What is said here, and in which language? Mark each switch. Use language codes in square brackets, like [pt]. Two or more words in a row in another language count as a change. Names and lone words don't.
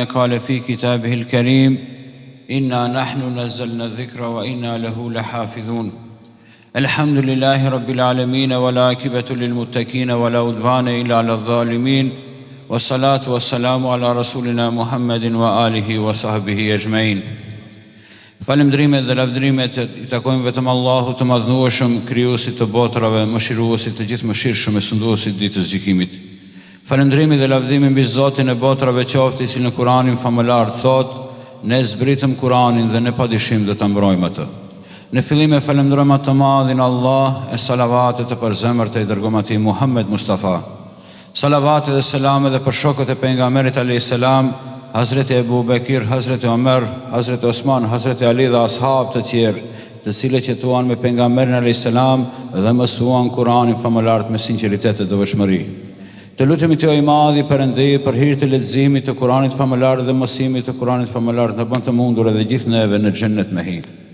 [ar] قال في كتابه الكريم: إنا نحن نزلنا الذكر وإنا له لحافظون. الحمد لله رب العالمين والعاقبة للمتقين ولا عدوان إلا على الظالمين والصلاة والسلام على رسولنا محمد وآله وصحبه أجمعين. [sq] Falëndrimet dhe lavdrimet I takojnë vetëm Allahut të madhnueshëm, krijuesit të botrave, mëshiruesit të gjithë mëshirshëm e sunduesit ditës gjykimit. Falëndrimi dhe lavdimi mbi Zotin e botrave qoftë I cili në Kur'anin famëlar thotë: ne zbritëm Kur'anin dhe ne padyshim do ta mbrojmë atë. Në fillim e falenderojmë atë të madhin Allah e salavatet të përzemërt e I dërguar atij Muhammed Mustafa. Salavatet dhe selamet dhe për shokët e pejgamberit [ar] عليه السلام, [sq] Hazreti Ebu Bekir, Hazreti Omer, Hazreti Osman, Hazreti Ali dhe ashab të tjerë, të cilët jetuan me pejgamberin [ar] عليه السلام [sq] dhe mësuan Kur'anin famëlar me sinqeritet dhe devotshmëri. Të lutemi Ty o I Madhi Perëndi për hir të leximit të Kur'anit famëlar dhe mësimit të Kur'anit famëlar në bën të mundur edhe gjithë neve në xhennet me hi.